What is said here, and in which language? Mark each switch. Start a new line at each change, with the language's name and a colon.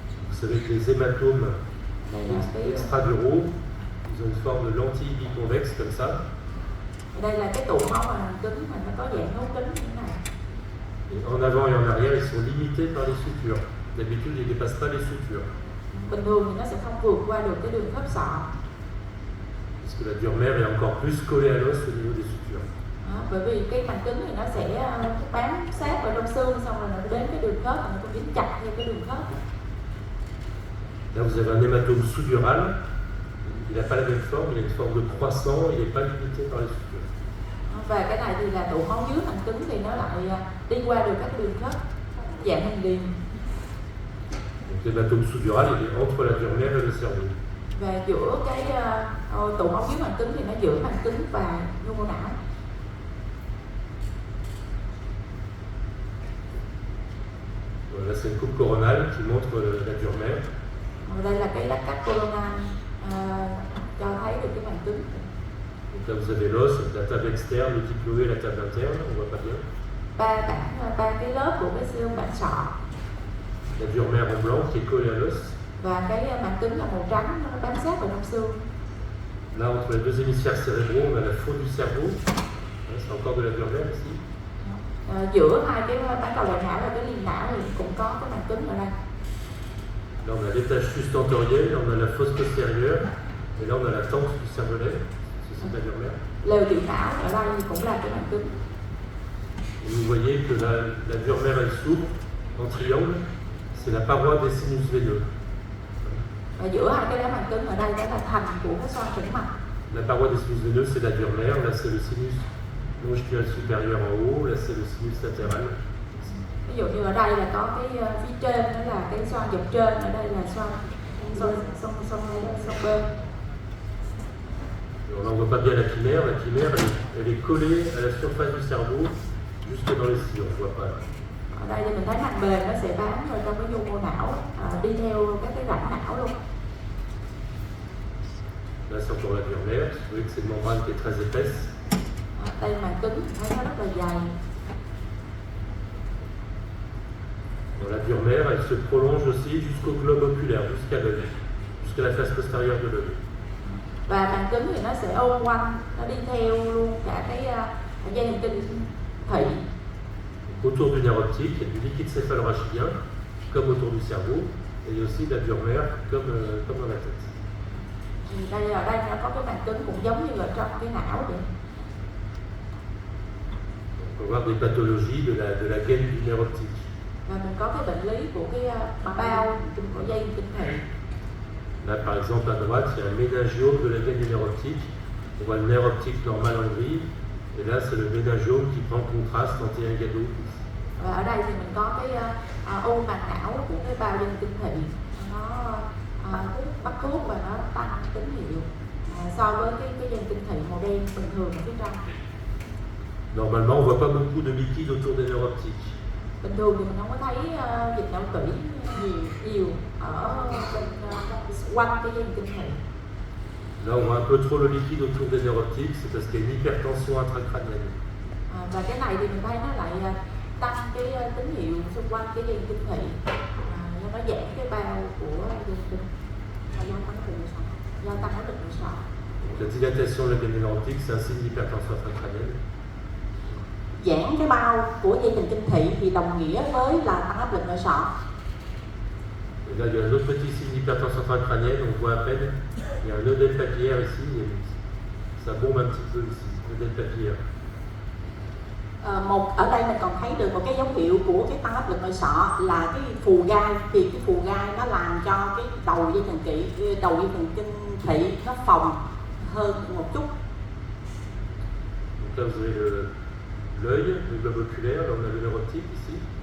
French: Vous savez que les hématomes
Vietnamese: Đây là cái
French: extraduraux, ils ont une forme de lentille biconvexe comme ça.
Vietnamese: đây là cái tụ máu ngoài màng cứng mà nó có dạng thấu kính như thế này.
French: Et en avant et en arrière, ils sont limités par les sutures. D'habitude, ils ne dépassent pas les sutures.
Vietnamese: Bình thường thì nó sẽ không vượt qua được cái đường khớp sọ.
French: Parce que la dure mère est encore plus collée à l'os au niveau des sutures.
Vietnamese: Bởi vì cái màng cứng thì nó sẽ bám sát vào trong xương, xong rồi nó đến cái đường khớp và nó cũng dính chặt theo cái đường khớp.
French: Là, vous avez un hématome sous-dural. Il n'a pas la même forme, il a une forme de croissant, il n'est pas limité par les sutures.
Vietnamese: Và cái này thì là tụ máu dưới màng cứng thì nó lại đi qua được các đường khớp dạng hình điền.
French: Donc l'hématome sous-dural, il est entre la dure mère et le cerveau.
Vietnamese: Và giữa cái tụ máu dưới màng cứng thì nó giữa màng cứng và nhu mô não.
French: Voilà, c'est une coupe coronale qui montre la dure mère.
Vietnamese: Đây là cái lát cắt coronal cho thấy được cái màng cứng.
French: Donc là, vous avez l'os, la table externe, le diploé et la table interne, on voit pas bien.
Vietnamese: Ba cái lớp của cái xương bản sọ.
French: La dure mère en blanc qui est collée à l'os.
Vietnamese: Và cái màng cứng là màu trắng, nó bám sát vào trong xương.
French: Là, entre les deux hémisphères cérébraux, on a la faune du cerveau. C'est encore de la dure mère ici.
Vietnamese: Giữa hai cái bán cầu đại não và cái liên não thì cũng có cái màng cứng ở đây.
French: Là, on a l'étage sustentoriel, là, on a la fosse postérieure, et là, on a la tente du cervelet. C'est la dure mère.
Vietnamese: Lều tiểu não ở đây thì cũng là cái màng cứng.
French: Et vous voyez que la dure mère, elle s'ouvre en triangle. C'est la paroi des sinus veineux.
Vietnamese: Và giữa hai cái đá màng cứng ở đây đó là thành của cái xoang tĩnh mạch.
French: La paroi des sinus veineux, c'est la dure mère. Là, c'est le sinus longitudinal supérieur en haut. Là, c'est le sinus latéral.
Vietnamese: Ví dụ như ở đây là có cái phía trên đó là cái xoang dọc trên, ở đây là xoang bên.
French: Alors là, on ne voit pas bien la chimère. La chimère, elle est collée à la surface du cerveau, jusque dans les cils. On ne voit pas.
Vietnamese: Ở đây thì mình thấy màng bền nó sẽ bám vào trong cái nhu mô não, đi theo các cái rãnh não luôn.
French: Là, c'est encore la dure mère. Vous voyez que c'est une membrane qui est très épaisse.
Vietnamese: Đây màng cứng, thấy nó rất là dày.
French: Dans la dure mère, elle se prolonge aussi jusqu'au globe oculaire, jusqu'à l'œil, jusqu'à la face postérieure de l'œil.
Vietnamese: Và màng cứng thì nó sẽ ôm quanh, nó đi theo luôn cả cái dây thần kinh thị.
French: Autour du nerf optique, il y a du liquide céphalorachidien, comme autour du cerveau, et il y a aussi de la dure mère, comme dans la tête.
Vietnamese: Đây ở đây nó có cái màng cứng cũng giống như ở trong cái não vậy.
French: On peut voir des pathologies de la gaine du nerf optique.
Vietnamese: Và mình có cái bệnh lý của cái bao của dây thần kinh thị.
French: Là, par exemple, à droite, il y a un méningiome de la gaine du nerf optique. On voit le nerf optique normal en gris, et là, c'est le méningiome qui prend contraste anti-ingado.
Vietnamese: Và ở đây thì mình có cái u màng não của cái bao dây thần kinh thị. Nó bắt thuốc và nó tăng tín hiệu so với cái dây thần kinh thị màu đen bình thường ở phía trong.
French: Normalement, on ne voit pas beaucoup de liquide autour des nerfs optiques.
Vietnamese: Bình thường thì mình không có thấy dịch não tủy nhiều ở quanh cái dây thần kinh thị.
French: Là, on voit un peu trop le liquide autour des nerfs optiques, c'est parce qu'il y a une hypertension intracrânienne.
Vietnamese: Và cái này thì mình thấy nó lại tăng cái tín hiệu xung quanh cái dây thần kinh thị, nó giãn cái bao của dây thần kinh và do tăng áp lực nội sọ.
French: La dilatation de la gaine du nerf optique, c'est un signe d'hypertension intracrânienne.
Vietnamese: Giãn cái bao của dây thần kinh thị thì đồng nghĩa với là tăng áp lực nội sọ.
French: Et là, il y a un autre petit signe d'hypertension intracrânienne, on voit à peine. Il y a un œdème papillaire ici, et ça bombe un petit peu ici, œdème papillaire.
Vietnamese: Một ở đây mình còn thấy được một cái dấu hiệu của cái tăng áp lực nội sọ là cái phù gai, thì cái phù gai nó làm cho cái đầu dây thần kinh thị nó phồng hơn một chút.
French: Donc là vous avez l'œil, le globe oculaire, là on a le nerf optique ici.